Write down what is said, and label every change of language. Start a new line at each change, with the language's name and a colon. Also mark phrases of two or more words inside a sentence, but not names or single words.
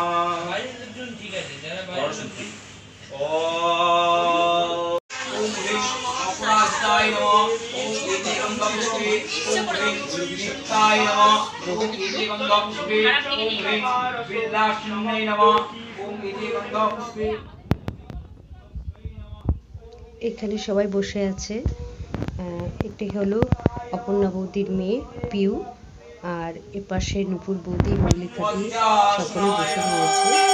Sanskrit: ओम अपराजिताय नमः। ओम गंगापुष्पे। ओम गुरुदीप्ताय नमः। ओम गंगापुष्पे। ओम विलासिन्यै नमः। ओम गंगापुष्पे।
Bangla: এখানে সবাই বসে আছে। এটি হলো অপর্ণা বৌদির মেয়ে পিউ, আর এপাশে নুপুর বৌদি, মল্লিকা দি সকলে বসে রয়েছে।